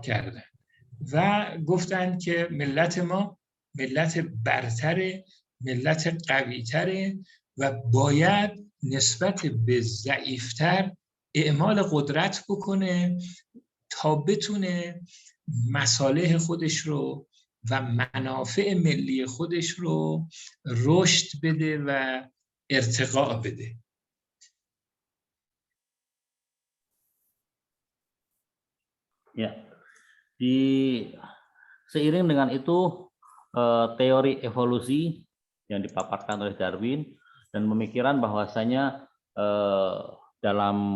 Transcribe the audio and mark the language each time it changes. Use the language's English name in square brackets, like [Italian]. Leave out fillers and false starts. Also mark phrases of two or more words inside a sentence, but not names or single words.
[Persian] کردن و گفتن که ملت ما ملت برتره، ملت قویتره و باید نسبت به ضعیفتر اعمال قدرت بکنه تا بتونه مصالح خودش رو و منافع ملی خودش رو رشد بده و ارتقا بده. [Indonesian] Ya, seiring dengan itu teori evolusi yang dipaparkan oleh Darwin dan pemikiran bahwasanya dalam